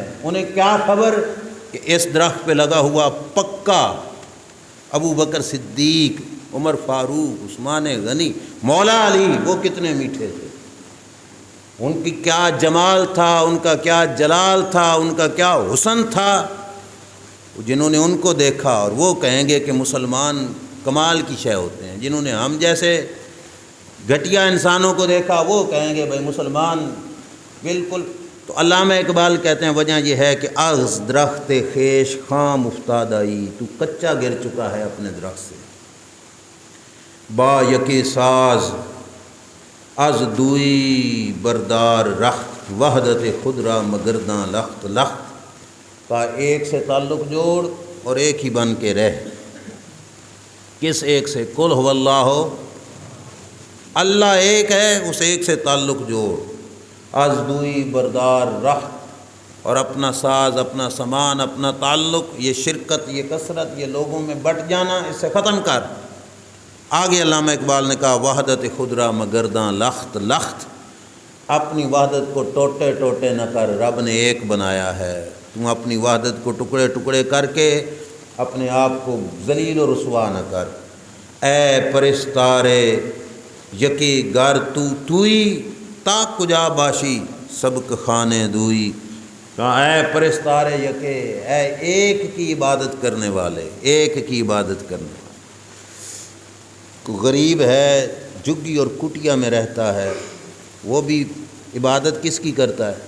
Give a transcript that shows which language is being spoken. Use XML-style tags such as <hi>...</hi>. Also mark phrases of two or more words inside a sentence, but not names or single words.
<ur>انہیں کیا خبر کہ اس درخت پہ لگا ہوا پکا ابو بکر صدیق، عمر فاروق، عثمان غنی، مولا علی وہ کتنے میٹھے تھے، ان کی کیا جمال تھا، ان کا کیا جلال تھا، ان کا کیا حسن تھا۔ جنہوں نے ان کو دیکھا اور وہ کہیں گے کہ مسلمان کمال کی شے ہوتے ہیں، جنہوں نے ہم جیسے گھٹیا انسانوں کو دیکھا وہ کہیں گے بھائی مسلمان بالکل۔ تو علامہ اقبال کہتے ہیں وجہ یہ ہے کہ</ur> <fa>از درخت خیش خام افتادائی،</fa> <ur>تو کچا گر چکا ہے اپنے درخت سے۔</ur> <fa>با یکی ساز از دوئی بردار رخت، وحدت خود را مگرداں لخت لخت،</fa> <ur>کا ایک سے تعلق جوڑ اور ایک ہی بن کے رہ۔ کس ایک سے؟</ur> <ar>قل هو اللہ،</ar> <ur>اللہ ایک ہے، اس ایک سے تعلق جوڑ۔</ur> <fa>از دوئی بردار رخت،</fa> <ur>اور اپنا ساز، اپنا سامان، اپنا تعلق، یہ شرکت، یہ کثرت، یہ لوگوں میں بٹ جانا، اس سے ختم کر۔</ur> <fa>آگے علامہ اقبال نے کہا وحدت خود را مگرداں لخت لخت،</fa> <ur>اپنی وحدت کو ٹوٹے ٹوٹے نہ کر، رب نے ایک بنایا ہے، تم اپنی وحدت کو ٹکڑے ٹکڑے کر کے اپنے آپ کو ذلیل و رسوا نہ کر۔</ur> <fa>اے پرستارے یکی گر تو توئی، تا کجا باشی سبک خانے دوئی، کہا اے پرستارے یکے،</fa> <ur>اے ایک کی عبادت کرنے والے، ایک کی عبادت کرنے والے۔ غریب ہے، جھگی اور کٹیا میں رہتا ہے، وہ بھی عبادت کس کی کرتا ہے؟</ur>